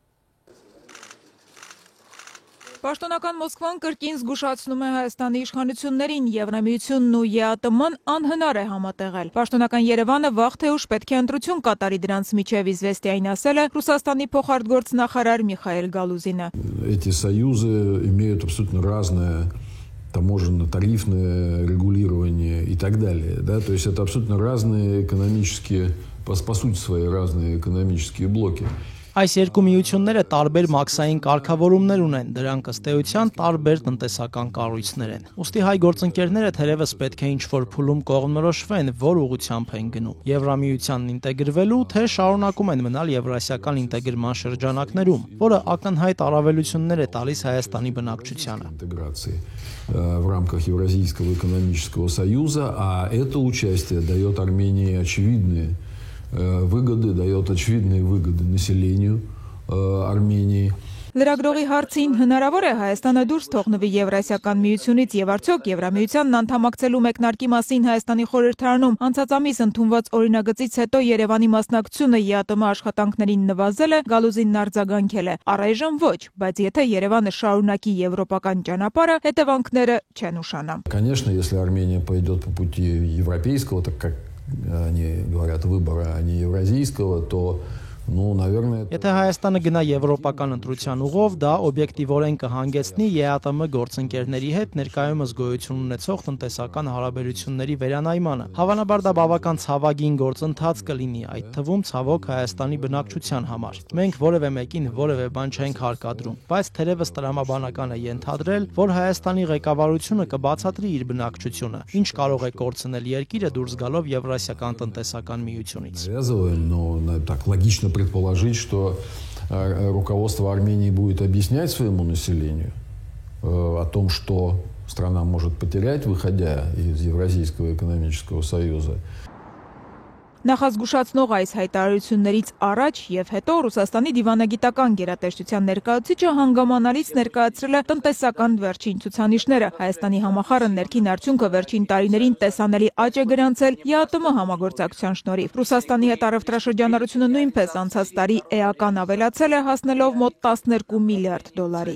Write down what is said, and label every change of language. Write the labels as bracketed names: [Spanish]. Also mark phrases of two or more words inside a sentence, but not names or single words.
[Armenian] Պաշտոնական Մոսկվան կրկին զգուշացնում է Հայաստանի իշխանություններին, Եվրամիությունն ու ԵԱՏՄ-ն անհնար է համատեղել։ Պաշտոնական Երևանը վաղ թե ուշ պետք է ընտրություն կատարի դրանց միջև Իզվեստիային ասել է Ռուսաստանի փոխարտգործնախարար Միխայել Գալուզինը։ [Russian] Эти союзы имеют абсолютно разное таможенно-тарифное регулирование и так далее. Да? То есть это абсолютно разные экономические, по сути свои разные экономические блоки. [Armenian] Այս երկու միությունները տարբեր մաքսային կարգավորումներ ունեն, դրանք ըստ էության տարբեր տնտեսական կառույցներ են։ Ուստի հայ գործընկերները թերևս պետք է ինչ-որ փուլում կողմնորոշվեն, որ ուղղությամբ են գնում։ Եվրամիությանն ինտեգրվելու, թե շարունակում են մնալ եվրասիական ինտեգրման շրջանակներում, որը ակնհայտ առավելություններ է տալիս Հայաստանի բնակչությանը։ [Russian] В рамках Евразийского экономического союза, а это участие дает Армении очевидные выгоды, дает очевидные выгоды населению Армении. [Armenian] Լրագրողի հարցին հնարավոր է Հայաստանը դուրս թողնվի Եվրասիական միությունից եւ արդյոք Եվրամիությանն անդամակցելու մեկնարկի մասին Հայաստանի խորհրդարանում անցած ամիս ընդունված օրինագծից հետո Երևանի մասնակցությունը ԵԱՏՄ աշխատանքներին նվազել է, Գալուզինն արձագանքել է։ Առայժմ ոչ, բայց եթե Երևանը շարունակի եվրոպական ճանապարհը, հետևանքները չեն ուշանա։ [Russian] Конечно, если Армения пойдет по пути европейского, так как они говорят выбора, а не евразийского, то [Armenian] Եթե Հայաստանը գնա եվրոպական ընտրության ուղով, դա օբյեկտիվորեն կհանգեցնի ԵԱՏՄ գործընկերների հետ ներկայումս գոյություն ունեցող տնտեսական հարաբերությունների վերանայմանը։ Հավանաբար դա բավական ցավագին գործընթաց կլինի, այդ թվում ցավոք Հայաստանի բնակչության համար։ Մենք որևէ մեկին որևէ բան չենք հարկադրում, բայց թերևս տրամաբանական է ենթադրել, որ Հայաստանի ղեկավարությունը կբացատրի իր բնակչությունը, ինչ կարող է կորցնել երկիրը դուրս գալով Եվրասիական տնտեսական միությունից։ [Russian] Логично предположить, что руководство Армении будет объяснять своему населению о том, что страна может потерять, выходя из Евразийского экономического союза. [Armenian] Նախազգուշացնող այս հայտարարություններից առաջ եւ հետո Ռուսաստանի դիվանագիտական գերատեսչության ներկայացուցիչը հանգամանալից ներկայացրել է տնտեսական վերջին ցուցանիշները։ Հայաստանի համախառն ներքին արդյունքը վերջին տարիներին տեսանելի աճ է գրանցել ԵԱՏՄ համագործակցության շնորհիվ։ Ռուսաստանի հետ առևտրաշրջանառությունը նույնպես անցած տարի էական ավելացել է, հասնելով մոտ 12 միլիարդ դոլարի։